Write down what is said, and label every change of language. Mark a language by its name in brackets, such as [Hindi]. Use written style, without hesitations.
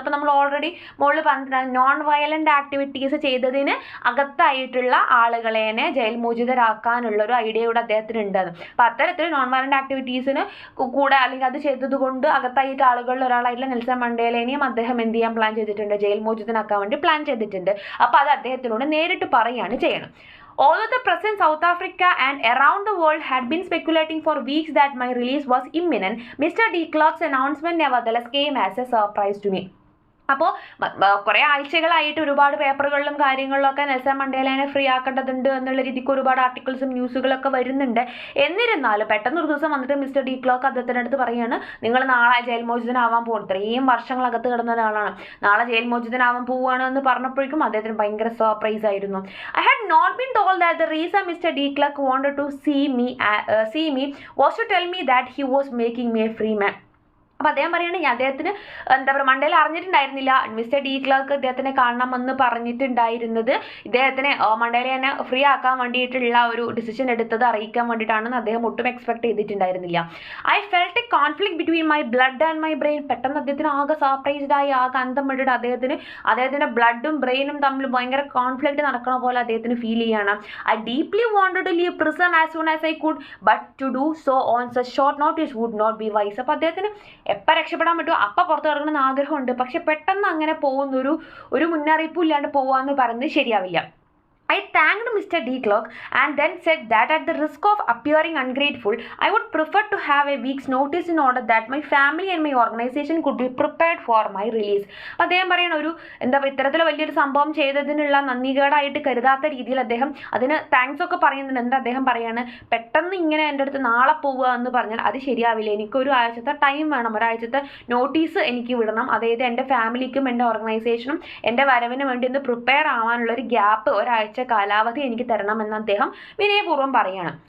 [Malayalam] അപ്പോൾ നമ്മൾ ഓൾറെഡി മുകളിൽ പറഞ്ഞിട്ടുണ്ട്, നോൺ വയലന്റ് ആക്ടിവിറ്റീസ് ചെയ്തതിന് അകത്തായിട്ടുള്ള ആളുകളെ ജയിൽ മോചിതരാക്കാനുള്ള ഒരു ഐഡിയ കൂടെ അദ്ദേഹത്തിന് ഉണ്ടെന്ന്. അപ്പോൾ അത്തരത്തിൽ നോൺ വയലന്റ് ആക്ടിവിറ്റീസിന് കൂടെ അല്ലെങ്കിൽ അത് ചെയ്തത് കൊണ്ട് അകത്തായിട്ട് ആളുകളിൽ ഒരാളായിട്ടുള്ള നെൽസൺ മണ്ടേലനെയും അദ്ദേഹം എന്ത് ചെയ്യാൻ പ്ലാൻ ചെയ്തിട്ടുണ്ട്, ജയിൽ മോചിതനാക്കാൻ വേണ്ടി പ്ലാൻ ചെയ്തിട്ടുണ്ട്. അപ്പോൾ അത് അദ്ദേഹത്തിനോട് നേരിട്ട് പറയുകയാണ് ചെയ്യണം. [English] Although the press in South Africa and around the world had been speculating for weeks that my release was imminent, Mr. de Klerk's announcement nevertheless came as a surprise to me. [Malayalam] അപ്പോൾ കുറേ ആഴ്ചകളായിട്ട് ഒരുപാട് പേപ്പറുകളിലും കാര്യങ്ങളിലൊക്കെ Nelson മണ്ടേലനെ free ആക്കേണ്ടതുണ്ട് എന്നുള്ള രീതിക്ക് ഒരുപാട് ആർട്ടിക്കിൾസും ന്യൂസുകളൊക്കെ വരുന്നുണ്ട്. എന്നിരുന്നാലും പെട്ടെന്ന് ഒരു ദിവസം വന്നിട്ട് മിസ്റ്റർ ഡി ക്ലോക്ക് അദ്ദേഹത്തിൻ്റെ അടുത്ത് പറയുകയാണ്, നിങ്ങൾ നാളെ ജയിൽ മോചിതനാവാൻ പോകും, ഇത്രയും വർഷങ്ങളകത്ത് കിടന്ന ഒരാളാണ്, നാളെ ജയിൽ മോചിതനാവാൻ പോവുകയാണ് എന്ന് പറഞ്ഞപ്പോഴേക്കും അദ്ദേഹത്തിന് ഭയങ്കര സർപ്രൈസ് ആയിരുന്നു. [English] I had not been told that the reason mister de Klerk wanted to see me was to tell me that he was making me a free man. [Malayalam] അപ്പോൾ അദ്ദേഹം പറയുകയാണെങ്കിൽ അദ്ദേഹത്തിന് എന്താ പറയുക, മണ്ടേല അറിഞ്ഞിട്ടുണ്ടായിരുന്നില്ല മിസ്റ്റർ ഡി ക്ലർക്ക് ഇദ്ദേഹത്തിനെ കാണണമെന്ന് പറഞ്ഞിട്ടുണ്ടായിരുന്നത് ഇദ്ദേഹത്തിനെ മണ്ടേലനെ ഫ്രീ ആക്കാൻ വേണ്ടിയിട്ടുള്ള ഒരു ഡിസിഷൻ എടുത്തത് അറിയിക്കാൻ വേണ്ടിയിട്ടാണെന്ന് അദ്ദേഹം ഒട്ടും expect ചെയ്തിട്ടുണ്ടായിരുന്നില്ല. [English] I felt a conflict between my blood and my brain. [Malayalam] പെട്ടെന്ന് അദ്ദേഹത്തിന് ആകെ സർപ്രൈസ്ഡ് ആയി, ആകെ അന്തം വിട്ടിട്ട് അദ്ദേഹത്തിൻ്റെ ബ്ലഡും ബ്രെയിനും തമ്മിൽ ഭയങ്കര കോൺഫ്ലിക്റ്റ് നടക്കണ പോലെ അദ്ദേഹത്തിന് ഫീൽ ചെയ്യണം. [English] I deeply wanted to leave prison as soon as I could, but to do so on such short notice would not be wise. [Malayalam] അപ്പോൾ അദ്ദേഹത്തിന് എപ്പോൾ രക്ഷപ്പെടാൻ പറ്റുമോ അപ്പം പുറത്ത് കിടക്കണമെന്ന് ആഗ്രഹമുണ്ട്, പക്ഷെ പെട്ടെന്ന് അങ്ങനെ ഒരു മുന്നറിയിപ്പും ഇല്ലാണ്ട് പോകാമെന്ന് പറയുന്നത് ശരിയാവില്ല. [English] I thanked Mr. D. Clerk and then said that at the risk of appearing ungrateful, I would prefer to have a week's notice in order that my family and my organization could be prepared for my release. [Malayalam] അപ്പോൾ അദ്ദേഹം പറയുന്ന ഇത്തരത്തിൽ വലിയൊരു സംഭവം ചെയ്തതിനുള്ള നന്ദികേടായിട്ട് കരുതാത്ത രീതിയിൽ അദ്ദേഹം അതിന് thanks ഒക്കെ പറയുന്നുണ്ട്. എന്താ അദ്ദേഹം പറയാണ്, പെട്ടെന്ന് ഇങ്ങനെ എൻ്റെ അടുത്ത് നാളെ പോവുക എന്ന് പറഞ്ഞാൽ അത് ശരിയാവില്ല, എനിക്കൊരു ആഴ്ചത്തെ ടൈം വേണം, ഒരാഴ്ചത്തെ നോട്ടീസ് എനിക്ക് വിടണം, അതായത് എൻ്റെ ഫാമിലിക്കും എൻ്റെ ഓർഗനൈസേഷനും എൻ്റെ വരവിന് വേണ്ടി ഒന്ന് പ്രിപ്പയർ ആവാനുള്ളൊരു ഗ്യാപ്പ് ഒരാഴ്ച കാലാവധി എനിക്ക് തരണമെന്ന് അദ്ദേഹം വിനയപൂർവ്വം പറയുകയാണ്.